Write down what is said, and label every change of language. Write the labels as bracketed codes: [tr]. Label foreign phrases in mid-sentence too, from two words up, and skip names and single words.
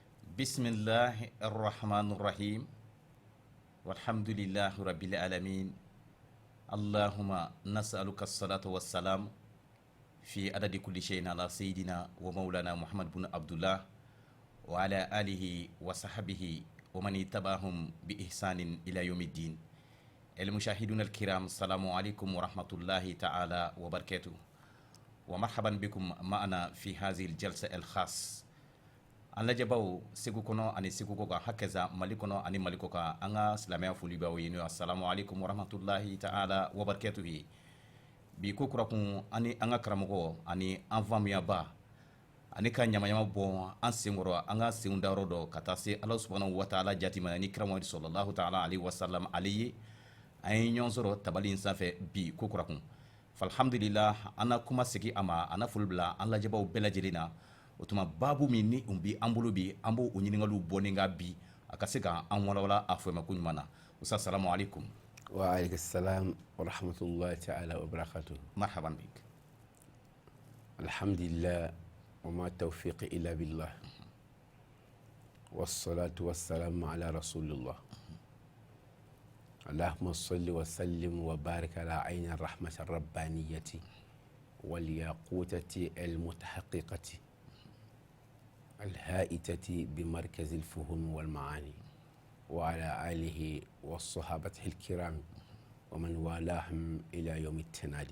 [ar] بسم الله الرحمن الرحيم والحمد لله رب العالمين اللهم نسألك الصلاة والسلام في عدد كل شيء على سيدنا ومولانا محمد بن عبد الله وعلى آله وصحبه ومن تبعهم بإحسان إلى يوم الدين. المشاهدون الكرام السلام عليكم ورحمة الله تعالى وبركاته ومرحبا بكم معنا في هذه الجلسة الخاص. [bm] an lajɛbaw segu kɔnɔ ani segu kɔ kan hakɛza mali kɔnɔ ani mali kɔ kan an ka silamɛya foli b'aw ye n'o ye [ar] السلام عليكم ورحمة الله تعالى وبركاته. [bm] bi ko kura kun ani an ka karamɔgɔ ani an faamuyaba ani ka ɲamayama bɔ an senkɔrɔ an ka senw dayɔrɔ dɔ ka taa se ala [ar] سبحانه وتعالى [bm] jati ma ni karamɔgɔ [ar] صلى الله تعالى عليه وسلم [bm] ale ye an ye ɲɔgɔn sɔrɔ tabali in sanfɛ bi ko kura kun falhamdulillah an na kuma segi a ma an na foli bila an lajɛbaw bɛɛ lajɛlen na. O tuma babu min ni bi an bolo bi an b'o ɲininkaliw bɔ ni ka bi a ka se ka an walawala a fɔ ma ko ɲuman na. [ar] أوسا سلام عليكم. وعليكم السلام ورحمة الله تعالى وبركاته. مرحبا بك. الحمد لله وما توفيقي إلا بالله. والصلاة والسلام على رسول الله. اللهم صل وسلم وبارك على عين الرحمة الربانية والياقوتة المتحققة الهائتة بمركز الفهم والمعاني وعلى آله والصحابة الكرام ومن والاهم إلى يوم التنادي.